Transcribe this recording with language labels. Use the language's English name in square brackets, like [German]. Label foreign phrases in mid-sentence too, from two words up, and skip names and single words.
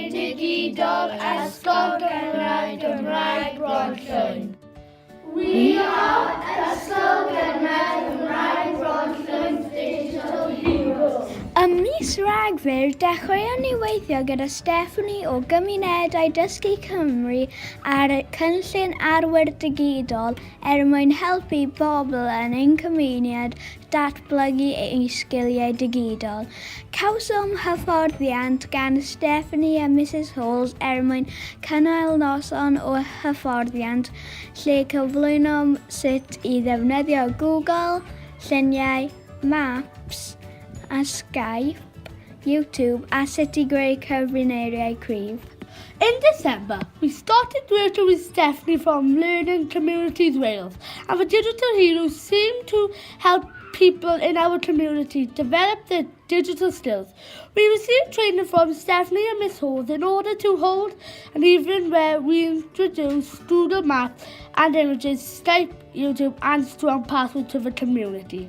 [Welsh] Digidol, Ysgol, Gymraeg, Bronllwyn. [English] We are Ysgol, Gymraeg, Bronllwyn Digital Heroes. [Welsh] Ym mis Rhagfyr, dechreuon ni weithio gyda Stephanie o Gymunedau Dysgu Cymru ar y cynllun Arwyr Digidol mwyn helpu bobl yn ein cymuned datblygu eu sgiliau digidol. Cawsom hyfforddiant gan Stephanie a Mrs Halls mwyn cynnal noson o hyfforddiant lle cyflwynom sut i ddefnyddio Google, lluniau, Maps, a Skype, YouTube, a sut i greu cyfrineiriau cryf. [English] In December, we started working with Stephanie from Learning Communities Wales, and the digital heroes seem to help people in our community develop their digital skills. We received training from Stephanie and Miss Halls in order to hold an evening where we introduce Google Maps and images, Skype, YouTube, and strong password to the community.